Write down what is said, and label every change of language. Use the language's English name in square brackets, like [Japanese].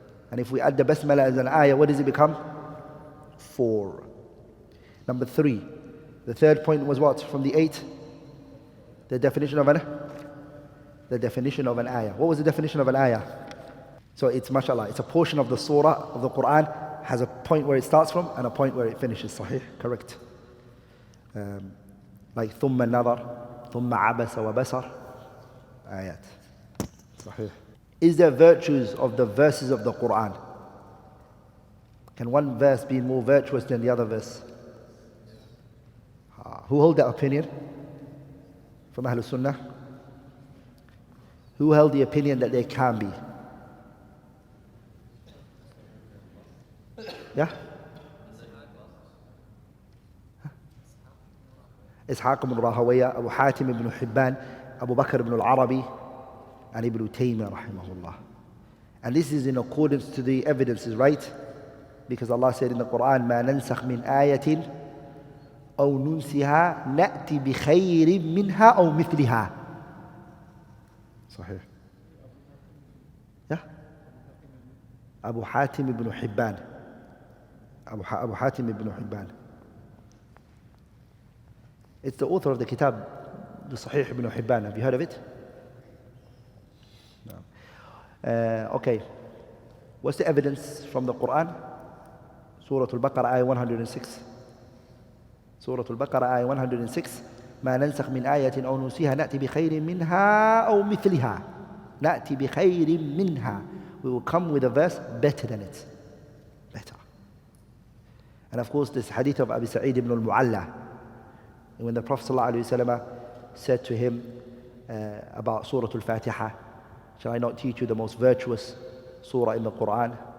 [English] And if we add the basmala as an ayah, what does it become? 4. Number 3. The third point was what? From the 8? The definition of an ayah. What was the definition of an ayah? So it's, mashallah, it's a portion of the surah of the Quran, has a point where it starts from and a point where it finishes. Sahih, correct. [Arabic] Like ثم النظر, ثم عبس وبصر. [English] Ayat. Sahih. Is there virtues of the verses of the Quran? Can one verse be more virtuous than the other verse? Who hold that opinion? From Ahlul Sunnah? Who held the opinion that there can be? Yeah? Ishaq ibn Rahawayah, Abu Hatim ibn Hibban, Abu Bakr ibn al-Arabi, and Ibn Taymiyyah rahimahullah. And this is in accordance to the evidences, right? Because Allah said in the Quran, [Arabic] مَا نَنْسَخْ مِنْ آيَةٍ أَوْ نُنْسِهَا نَأْتِ بِخَيْرٍ مِنْهَا أَوْ مِثْلِهَا. [English] Sahih. Yeah? Abu Hatim ibn Hibban. Abu Hatim ibn Hibban. It's the author of the kitab, the Sahih ibn Hibban. Have you heard of it? Okay, what's the evidence from the Quran? Surah Al-Baqarah, ayah 106. Surah Al-Baqarah, ayah 106. [Arabic] ما ننسخ من آية أو ننسيها نأتي بخير منها أو مثلها. نأتي بخير منها. [English] We will come with a verse better than it. Better. And of course this hadith of Abi Sa'id ibn al-Mu'alla, when the Prophet ﷺ said to him about Surah Al-Fatiha, shall I not teach you the most virtuous surah in the Quran?